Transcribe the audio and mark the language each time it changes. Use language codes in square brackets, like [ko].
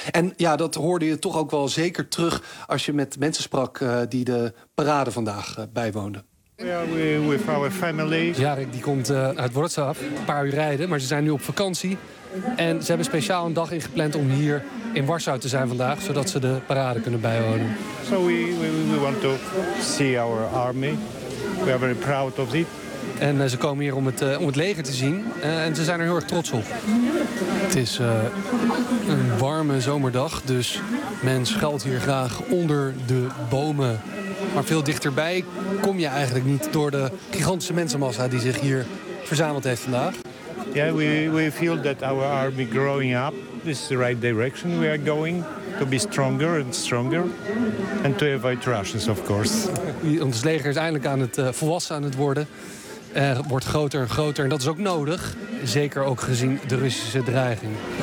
[nl] En ja, dat hoorde je toch ook wel zeker terug als je met mensen sprak die de parade vandaag bijwoonden. [en] We are with our family. [nl] Jarek die komt uit Wrocław, een paar uur rijden, maar ze zijn nu op vakantie. En ze hebben speciaal een dag ingepland om hier in Warschau te zijn vandaag, zodat ze de parade kunnen bijwonen. [en] So we want to see our army. We are very proud of it. [nl] En ze komen hier om het leger te zien. En ze zijn er heel erg trots op. Het is een warme zomerdag, dus men schuilt hier graag onder de bomen. Maar veel dichterbij kom je eigenlijk niet door de gigantische mensenmassa die zich hier verzameld heeft vandaag. [en] Yeah, we feel that our army growing up. This is the right direction we are going. To be stronger and stronger. And to avoid Russians, of course. [nl] Ons leger is eindelijk aan het volwassen aan het worden. Wordt groter en groter. En dat is ook nodig. Zeker ook gezien de Russische dreiging.